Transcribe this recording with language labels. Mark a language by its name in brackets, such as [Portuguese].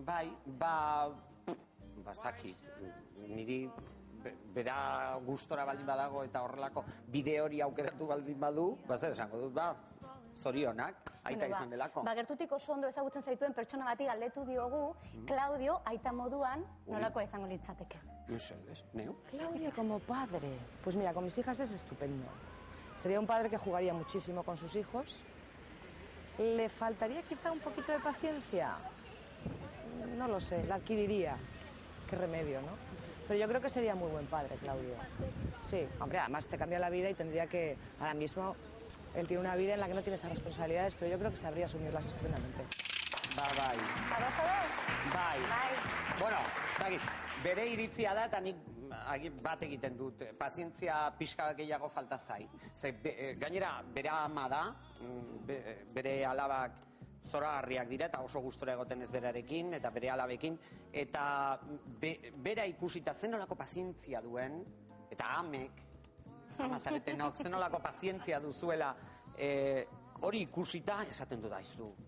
[Basque] Bai, ez dakit, niri bera gustora baldin badago eta horrelako bide hori aukeratu baldin badu, zer esango dut, zorionak, aita izan delako. Gertutik oso ondo ezagutzen zaituen pertsona bati galdetu diogu, Claudio, aita moduan, nolakoa izango litzateke. ¿Neu? [Spanish] Claudio como padre. Pues mira, con mis hijas es estupendo. Sería un padre que jugaría muchísimo con sus hijos. ¿Le faltaría quizá un poquito de paciencia? No lo sé, la adquiriría. Qué remedio, ¿no? Pero yo creo que sería muy buen padre, Claudio. Sí, hombre, además te cambia la vida y tendría que, ahora mismo, él tiene una vida en la que no tiene esas responsabilidades, pero yo creo que sabría asumirlas estupendamente. [Basque] Bai. A 2-2? Bai. Bueno, bere iritzia da, eta nik bat egiten dut, pazientzia pixka gehiago falta zai. Gainera, bere ama da, bere alabak zoragarriak dira, eta oso gustora egoten ez berarekin, eta bere alabekin, eta bera ikusita zenolako pazientzia duen, eta amek, amazaretenok, zenolako pazientzia duzuela, hori ikusita esaten du daizu.